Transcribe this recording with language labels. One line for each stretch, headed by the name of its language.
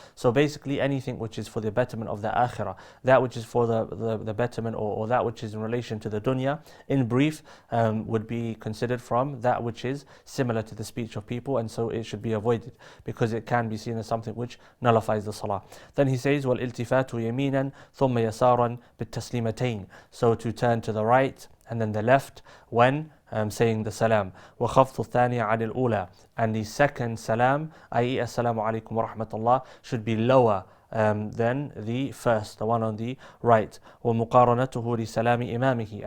English: So basically anything which is for the betterment of the akhirah, that which is for the betterment, or that which is in relation to the dunya, in brief, would be considered from that which is similar to the speech of people, and so it should be avoided because it can be seen as something which nullifies the salah. Then he says,
Arabic: وَالْإِلْتِفَاتُ يَمِينًا ثُمَّ يَسَارًا بِالتَّسْلِيمَتَيْن.
English: So to turn to the right and then the left when saying the salam.
Arabic: وَخَفْضُ الثَّانِي عَنِ الْأُولَى.
English: And the second salam, i.e. assalamu alaikum wa rahmatullah, should be lower than the first, the one on the right.
Arabic: وَمُقَارَنَتُهُ لِسَلَامِ إِمَامِهِ.